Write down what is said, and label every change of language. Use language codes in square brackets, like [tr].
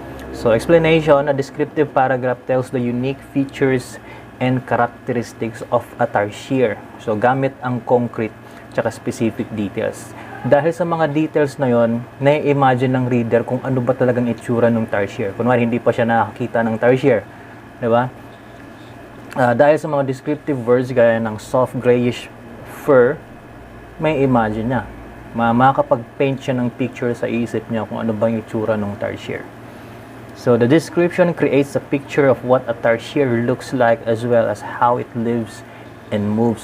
[en] So, explanation, a descriptive paragraph tells the unique features and characteristics of a tarsier. [tl] So, gamit ang concrete tsaka specific details. Dahil sa mga details na yon, nai-imagine ng reader kung ano ba talagang itsura ng tarsier. Kunwari, hindi pa siya nakakita ng tarsier. Diba? Dahil sa mga descriptive words gaya ng soft grayish fur, may imagine niya. Makakapag-paint siya ng picture sa isip niya kung ano ba yung itsura ng tarsier. [en] So, the description creates a picture of what a tarsier looks like as well as how it lives and moves.